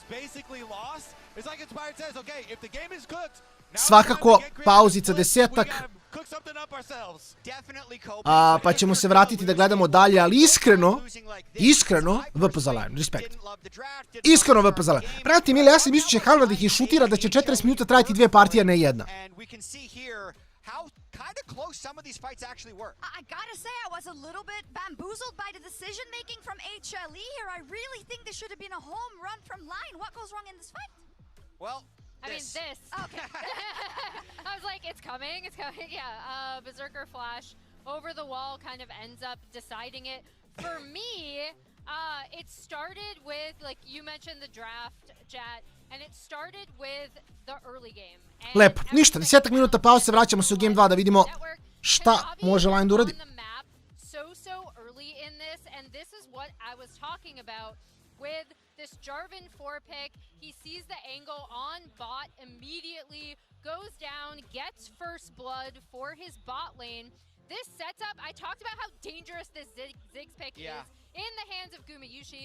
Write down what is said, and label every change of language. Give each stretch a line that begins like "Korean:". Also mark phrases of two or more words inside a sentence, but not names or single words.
Serbian: Svakako, pauzica 10-ak. Pa ćemo se vratiti da gledamo dalje, ali iskreno, VP za LYON, respekt. Iskreno VP za LYON. Pratite, Mile, ja sam mislio će Hanva da ih išutira, da će 40 minuta trajati dve partije, ne jedna.
English: Close some of these fights actually were. I gotta say, I was a little bit bamboozled by the decision making from HLE here. I really think this should have been a home run from LYON. What goes wrong in this fight? Well, this. Okay. I was like, it's coming. Yeah, Berserker Flash over the wall kind of ends up deciding it. For me, it started with, like you mentioned the draft, Jat, and it started with the early game.
Serbian: Lepo, ništa, 10 minuta pauze, vraćamo se u Game 2 da vidimo šta može LYON da uradi.
English: So early in this, and this is what I was talking about with this Jarvan 4 pick. He sees the angle on bot, immediately goes down, gets first blood for his bot lane. This sets up, I talked about how dangerous this Ziggs pick is in the hands of Gumayushi.